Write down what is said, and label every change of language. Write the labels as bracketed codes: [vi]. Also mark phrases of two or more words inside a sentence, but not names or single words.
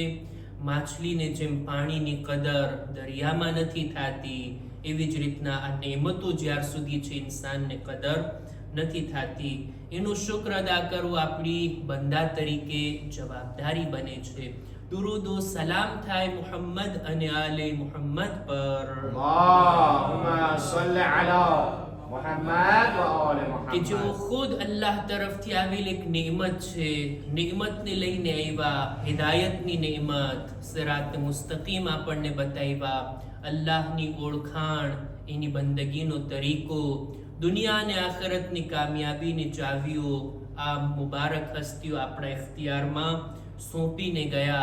[gu] માછલીને જેમ પાણીની કદર દરિયામાં નથી થતી, એવી જ રીતના આ નેમતો જ્યાર સુધી છે ઇન્સાનને કદર નથી થતી. એનો શુક્ર અદા કરવો આપણી બંદા તરીકે જવાબદારી બને છે. દુરૂદો સલામ થાય મુહમ્મદ અને આલે મુહમ્મદ પર. [ar] اللهم صل على محمد وآل [gu] કે જેઓ [ar] محمد. [gu] ખુદ અલ્લાહ તરફથી આવેલ એક નેમત છે, નેમતને લઈને આવ્યા, હિદાયતની નેમત, સિરાત મુસ્તકીમ આપણને બતાવ્યા, અલ્લાહની ઓળખાણ, એની બંદગીનો તરીકો, દુનિયા અને આખિરતની કામયાબીની ચાવીઓ આ મુબારક હસ્તીઓ આપણા ઇખ્તિયારમાં સોંપીને ગયા.